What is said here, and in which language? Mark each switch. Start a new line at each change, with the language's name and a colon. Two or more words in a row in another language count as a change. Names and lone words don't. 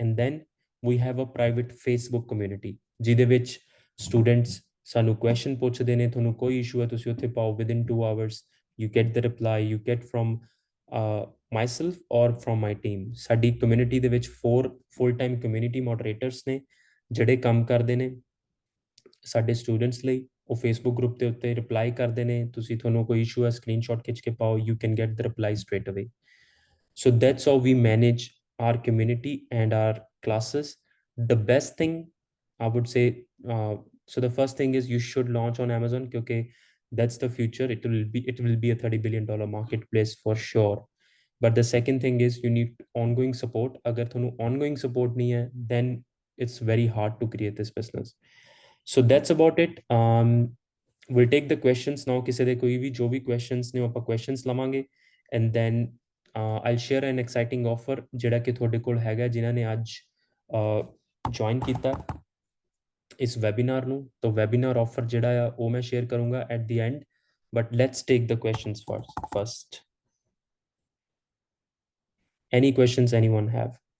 English: and then we have a private Facebook community,
Punjabi: ਜਿਹਦੇ ਵਿੱਚ ਸਟੂਡੈਂਟਸ ਸਾਨੂੰ ਕੁਐਸਚਨ ਪੁੱਛਦੇ ਨੇ, ਤੁਹਾਨੂੰ ਕੋਈ ਇਸ਼ੂ ਹੈ ਤੁਸੀਂ ਉੱਥੇ ਪਾਓ,
English: within 2 hours you get the reply, you get from myself or from my team.
Punjabi: ਸਾਡੀ ਕਮਿਊਨਿਟੀ ਦੇ ਵਿੱਚ 4
English: full time community moderators
Punjabi: ਨੇ ਜਿਹੜੇ ਕੰਮ ਕਰਦੇ ਨੇ ਸਾਡੇ ਸਟੂਡੈਂਟਸ ਲਈ, ਉਹ ਫੇਸਬੁੱਕ ਗਰੁੱਪ ਦੇ ਉੱਤੇ ਰਿਪਲਾਈ ਕਰਦੇ ਨੇ, ਤੁਹਾਨੂੰ ਕੋਈ ਇਸ਼ੂ ਹੈ ਸਕਰੀਨਸ਼ਾਟ ਖਿੱਚ ਕੇ ਪਾਓ,
English: you can get the reply straight away. So that's how we manage our community and our classes. The best thing I would say, so the first thing is you should launch on Amazon because that's the future. It will be a $30 billion marketplace for sure. But the second thing is you need ongoing support.
Punjabi: ਅਗਰ ਥੋਨੂੰ
English: ongoing support
Punjabi: ਨਹੀਂ ਹੈ,
English: then it's very hard to create this business. So that's about it. We'll take the questions now.
Punjabi: ਕਿਸੇ ਦੇ ਕੋਈ ਭੀ ਜੋ ਭੀ questions ਨੇ ਆਪਾਂ questions ਲਵਾਂਗੇ,
English: and then I'll share an exciting offer
Punjabi: ਜਿਹੜਾ ਕਿ ਤੁਹਾਡੇ ਕੋਲ ਹੈਗਾ ਜਿਨ੍ਹਾਂ ਨੇ ਅੱਜ ਜੁਆਇਨ ਕੀਤਾ ਇਸ ਵੈਬਿਨਾਰ ਨੂੰ।
English: ਤਾਂ webinar offer
Punjabi: ਜਿਹੜਾ ਆ ਉਹ ਮੈਂ ਸ਼ੇਅਰ ਕਰੂੰਗਾ
English: at the end, but let's take the questions first. any questions anyone have?